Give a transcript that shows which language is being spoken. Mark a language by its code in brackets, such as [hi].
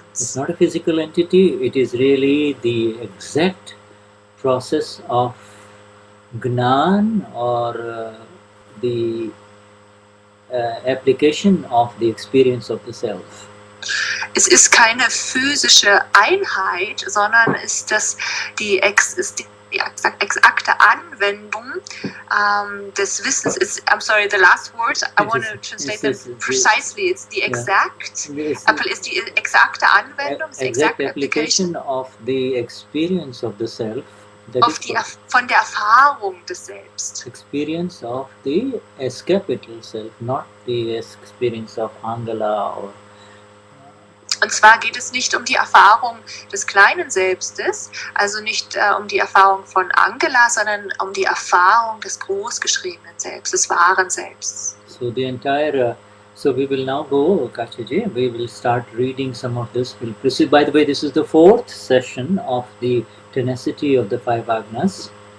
[en] It's not a physical entity, it is really the exact process of Gnan or the application of the experience of the self. [de] Es ist keine physische Einheit, sondern ist die exakte Anwendung des Wissens. [en] I'm sorry, the last words, I want to translate them precisely. It's the exact, [de] ist die exakte Anwendung, [en] the exact application of the experience of the self. [de] Von der Erfahrung des Selbst. [en] Experience of the S-capital self, not the experience of Angela or. [de] Und zwar geht es nicht um die Erfahrung des kleinen Selbstes, also nicht um die Erfahrung von Angela, sondern um die Erfahrung des großgeschriebenen Selbst, des wahren Selbsts. [en] So the entire, so we will now go, Katyaji, we will start reading some of this. We'll proceed. By the way, this is the 4th session of the tenacity of the 5 Agnas.